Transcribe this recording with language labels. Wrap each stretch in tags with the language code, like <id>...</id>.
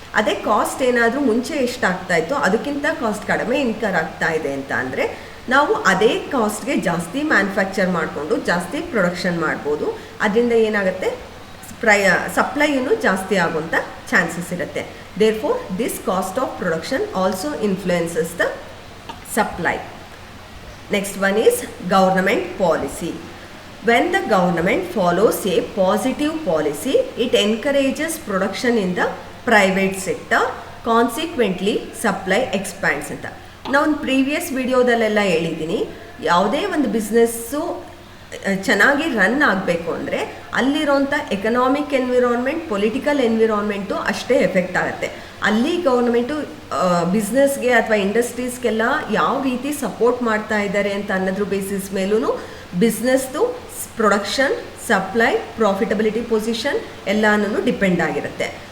<kn>ಅದೇ ಕಾಸ್ಟ್ ಏನಾದರೂ ಮುಂಚೆ ಎಷ್ಟಾಗ್ತಾ ಇತ್ತೋ ಅದಕ್ಕಿಂತ ಕಾಸ್ಟ್ ಕಡಿಮೆ ಇನ್ಕರ್ ಆಗ್ತಾ ಇದೆ ಅಂತ ಅಂದರೆ ನಾವು ಅದೇ ಕಾಸ್ಟ್ಗೆ ಜಾಸ್ತಿ ಮ್ಯಾನುಫ್ಯಾಕ್ಚರ್ ಮಾಡಿಕೊಂಡು ಜಾಸ್ತಿ ಪ್ರೊಡಕ್ಷನ್ ಮಾಡ್ಬೋದು. ಅದರಿಂದ ಏನಾಗುತ್ತೆ, ಸಪ್ಲೈಯೂ ಜಾಸ್ತಿ ಆಗುವಂಥ ಚಾನ್ಸಸ್ ಇರುತ್ತೆ.</kn> <en>Therefore, this cost of production also influences the supply. Next one is government policy. When the government follows a positive policy, it encourages production in the private sector. Consequently, supply expands ಅಂತ.</en> <kn>ನಾನು previous ವಿಡಿಯೋದಲ್ಲೆಲ್ಲ ಹೇಳಿದ್ದೀನಿ, ಯಾವುದೇ ಒಂದು business ಚೆನ್ನಾಗಿ run ಆಗಬೇಕು ಅಂದರೆ ಅಲ್ಲಿರೋಂಥ economic environment, political environment ಅಷ್ಟೇ effect ಆಗುತ್ತೆ. ಅಲ್ಲಿ ಗೌರ್ಮೆಂಟು ಬಿಸ್ನೆಸ್ಗೆ ಅಥವಾ ಇಂಡಸ್ಟ್ರೀಸ್ಗೆಲ್ಲ ಯಾವ ರೀತಿ ಸಪೋರ್ಟ್ ಮಾಡ್ತಾ ಇದ್ದಾರೆ ಅಂತ ಅನ್ನೋದ್ರ ಬೇಸಿಸ್ ಮೇಲೂ ಬಿಸ್ನೆಸ್ದು ಪ್ರೊಡಕ್ಷನ್, ಸಪ್ಲೈ, ಪ್ರಾಫಿಟಬಿಲಿಟಿ ಪೊಸಿಷನ್ ಎಲ್ಲನೂ ಡಿಪೆಂಡ್ ಆಗಿರುತ್ತೆ.</kn>